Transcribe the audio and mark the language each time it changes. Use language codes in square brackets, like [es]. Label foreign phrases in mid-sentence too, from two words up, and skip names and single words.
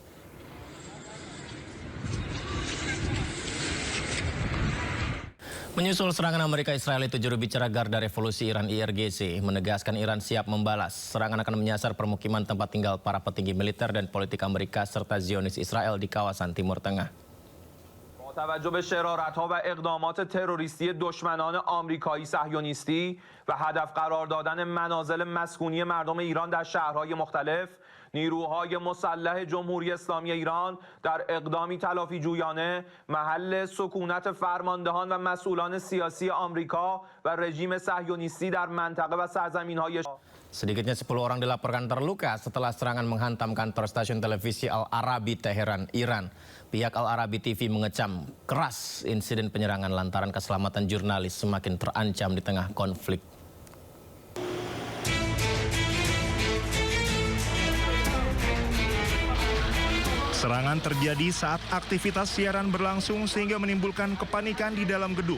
[id] Menyusul serangan Amerika Israel itu, juru bicara Garda Revolusi Iran IRGC menegaskan Iran siap membalas. Serangan akan menyasar permukiman tempat tinggal para petinggi militer dan politik Amerika serta Zionis Israel di kawasan Timur Tengah. [fa] با توجه به شرارت‌ها و اقدامات تروریستی دشمنان آمریکایی صهیونیستی و هدف قرار دادن منازل مسکونی مردم ایران در شهرهای مختلف، نیروهای مسلح جمهوری اسلامی ایران در اقدامی تلافی جویانه محل سکونت فرماندهان و مسئولان سیاسی آمریکا و رژیم صهیونیستی در منطقه و سرزمین‌های [id] Sedikitnya 10 orang dilaporkan terluka setelah serangan menghantam kantor stasiun televisi Al Arabi Teheran, Iran. Pihak Al Arabi TV mengecam keras insiden penyerangan lantaran keselamatan jurnalis semakin terancam di tengah konflik. Serangan terjadi saat aktivitas siaran berlangsung sehingga menimbulkan kepanikan di dalam gedung.